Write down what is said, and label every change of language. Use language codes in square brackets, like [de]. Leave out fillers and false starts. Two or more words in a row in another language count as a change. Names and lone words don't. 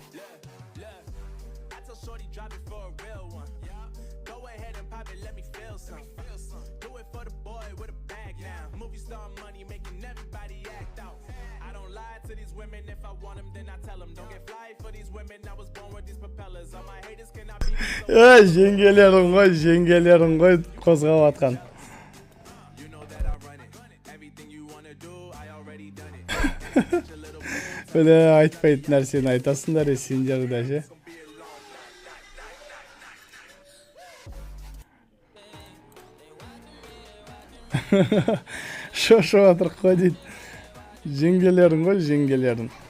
[en] Shorty drop it for a real one. Go ahead and pop it, let me feel some. Do it for the boy with a bag now. Movie star money making everybody act out. I don't lie to these women. If I want them, then I tell them. Don't get fly for these women. I was born with these propellers. All my haters cannot be [kk] жеңгелерің ғой қозғап атқан. [en] You know that I run it. Everything you wanna do, I already done it. [kk] Бля, айтпайтын нәрсені айтасыңдар, сендер де ше. Шошып атыр қой дейді. Жеңгелерің ғой, жеңгелерің.